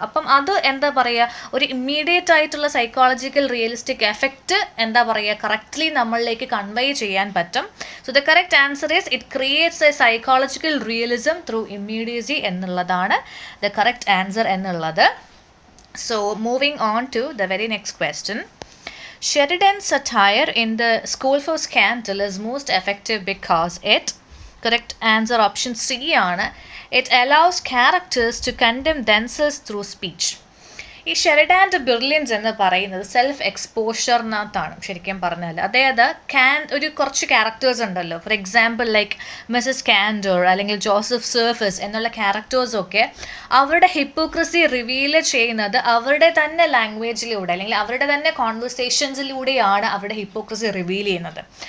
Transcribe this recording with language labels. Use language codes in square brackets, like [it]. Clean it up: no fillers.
[ml] അപ്പം അത് എന്താ പറയുക, ഒരു ഇമ്മീഡിയറ്റ് ആയിട്ടുള്ള സൈക്കോളജിക്കൽ റിയലിസ്റ്റിക് എഫക്റ്റ് എന്താ പറയുക, കറക്റ്റ്ലി നമ്മളിലേക്ക് കൺവേ ചെയ്യാൻ പറ്റും. [en] So the correct answer is it creates a psychological realism through immediacy എന്നുള്ളതാണ് the correct answer എന്നുള്ളത്. So moving on to the very next question. Sheridan's satire in the School for Scandal is most effective because it, correct answer option C ആണ്, it allows characters to condemn themselves through speech. [ml] ഈ ഷെറിഡാൻ്റെ brilliance എന്ന് പറയുന്നത് self എക്സ്പോഷറിനകത്താണ് ശരിക്കും പറഞ്ഞാൽ. അതായത് ഒരു കുറച്ച് characters ഉണ്ടല്ലോ, ഫോർ എക്സാമ്പിൾ ലൈക്ക് മിസസ് കാൻഡോർ അല്ലെങ്കിൽ ജോസഫ് സർഫസ് എന്നുള്ള ക്യാരക്ടേഴ്സൊക്കെ അവരുടെ ഹിപ്പോക്രസി റിവീൽ ചെയ്യുന്നത് അവരുടെ തന്നെ ലാംഗ്വേജിലൂടെ അല്ലെങ്കിൽ അവരുടെ തന്നെ കോൺവെർസേഷൻസിലൂടെയാണ് അവരുടെ ഹിപ്പോക്രസി റിവീൽ ചെയ്യുന്നത്.